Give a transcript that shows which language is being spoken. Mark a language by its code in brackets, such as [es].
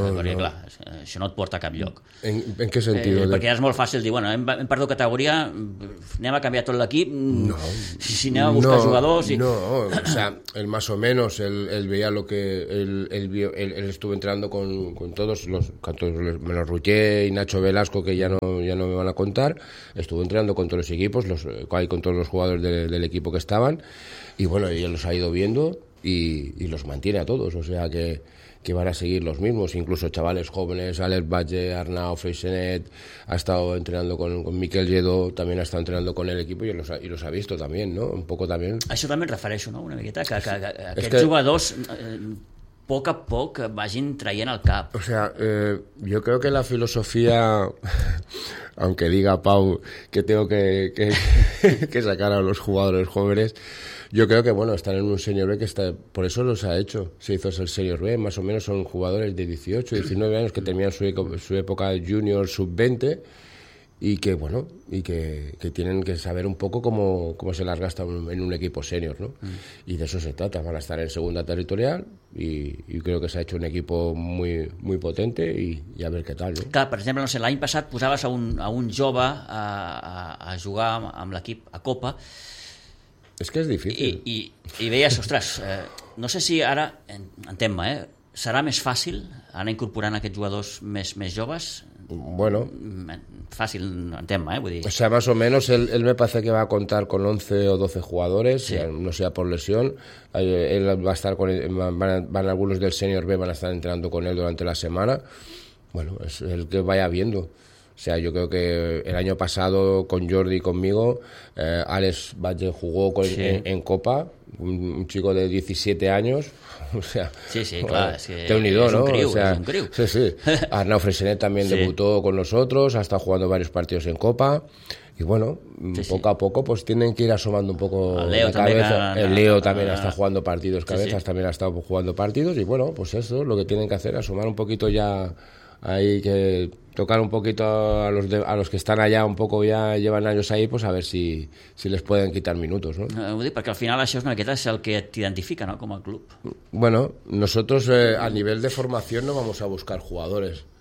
[ca] Clar, això no et porta a cap lloc. En què sentit? Perquè és molt fàcil dir, bueno, hem perdut categoria, anem a canviar tot l'equip, no. Si anem a buscar jugadors... [es] I... No, o sea, el más o menos, el veía lo que... El estuvo entrenando con todos los... menos Ruggé y Nacho Velasco, que ya no me van a contar, estuvo entrenando con todos los equipos, con todos los jugadores del equipo que estaban, y bueno, ya los ha ido viendo y los mantiene a todos, o sea que van a seguir los mismos, incluso chavales jóvenes, Alex Valle, Arnau, Freixenet, ha estado entrenando con Miquel Lledó, también ha estado entrenando con el equipo y los ha visto también, ¿no? Un poco también. [ca] Això també et refereixo, no? Una miqueta, que aquests jugadors poc a poc vagin traient el cap. [es] O sea, yo creo que la filosofía, aunque diga Pau que tengo que sacar a los jugadores jóvenes, yo creo que, bueno, están en un Senior B que está... Por eso los ha hecho. Se hizo el Senior B. Más o menos son jugadores de 18, 19 años que terminan su época junior, sub-20. Y que, bueno, y que tienen que saber un poco cómo se las gasta en un equipo senior, ¿no? Mm. Y de eso se trata. Van a estar en segunda territorial y creo que se ha hecho un equipo muy, muy potente y a ver qué tal, ¿no? Claro, por ejemplo, no sé, [ca] l'any passat posaves a un jove a jugar amb l'equip a Copa. És que és difícil. I veies, ostres, no sé si ara, entén-me, serà més fàcil anar incorporant aquests jugadors més joves? Bueno. Fàcil, entén-me, vull dir... [es] O sea, más o menos, él me parece que va a contar con 11 o 12 jugadores, sí. No sea por lesión. Él va a estar con... Van algunos del Senior B, van a estar entrenando con él durante la semana. Bueno, es el que vaya viendo. O sea, yo creo que el año pasado con Jordi y conmigo, Alex Valle jugó en Copa, un chico de 17 años. O sea, sí, sí, bueno, claro. Sí, te unido, es un ¿no? Crío, o sea, es un crío. Sí, sí. Arnau Freixenet también sí. Debutó con nosotros, ha estado jugando varios partidos en Copa. Y bueno, sí, poco sí. A poco pues tienen que ir asomando un poco la cabeza. El Leo también está jugando partidos, sí, cabezas sí. También ha estado jugando partidos. Y bueno, pues eso, lo que tienen que hacer, asomar un poquito ya. Hay que tocar un poquito a los que están allá, un poco ya llevan años ahí, pues a ver si les pueden quitar minutos, ¿no? [ca] Ho dic, perquè al final això és una miqueta el que t'identifica, ¿no?, com a club. [es] Bueno, nosotros a nivel de formación no vamos a buscar jugadores.